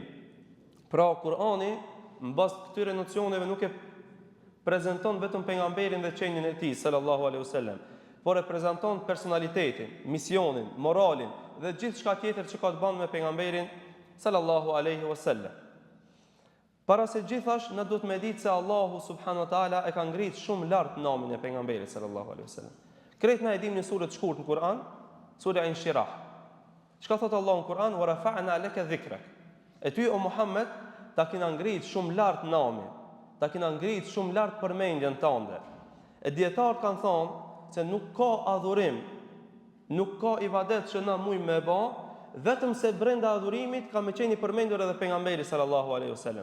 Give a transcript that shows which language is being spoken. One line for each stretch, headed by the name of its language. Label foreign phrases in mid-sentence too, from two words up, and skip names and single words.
Albanian: Pra Kur'ani, mbas këtyre nocioneve nuk e prezanton vetëm pejgamberin dhe qenien e tij
Arabic: صلى الله عليه وسلم,
Albanian: por e prezanton personalitetin, misionin, moralin dhe gjithçka tjetër që ka të bëjë me pejgamberin
Arabic: صلى الله عليه وسلم.
Albanian: Para se gjithash ne duhet me ditë se Allahu
Arabic: سبحانه وتعالى
Albanian: e ka ngrit shumë lart namin e pejgamberit
Arabic: صلى الله عليه وسلم.
Albanian: Krejt na e dimë në surë të shkurtë në Kur'an, sura Inshirah. Çka thot Allahu në Kur'an?
Arabic: ورفعنا لك ذكرك.
Albanian: E ty o Muhammed ta kena ngrit shumë lart namin, ta kena ngrit shumë lart përmendjen tënde. E dietarët kanë thonë se nuk ka adhurim, nuk ka ibadet që na mujmë me bë, vetëm se brenda adhurimit ka me qenë I përmendur edhe pejgamberi
Arabic: صلى الله عليه وسلم.